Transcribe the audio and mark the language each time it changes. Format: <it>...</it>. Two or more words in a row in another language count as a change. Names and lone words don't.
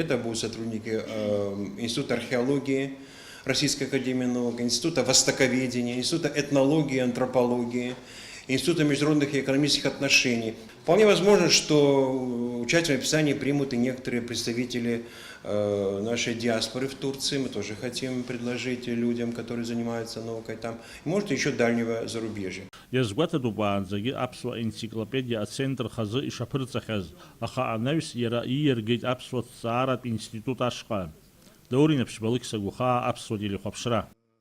<ru>Это будут сотрудники Института археологии, Российской академии наук, Института востоковедения, Института этнологии и антропологии, Института международных и экономических отношений. Вполне возможно, что участие в написании примут и некоторые представители нашей диаспоры в Турции. Мы тоже хотим предложить людям, которые занимаются наукой там. И, может, еще дальнего зарубежья.</ru> <ab>Иазгәаҭатәуп уаанӡагьы аԥсуа енциклопедиа ацентр хазы ишаԥырҵахьаз, аха анаҩс иара ииаргеит аԥсуа ҭҵааратә институт ашҟа. Даурин Аԥшьбалықь Сагәхаа, аԥсуа телехәаԥшра.</ab>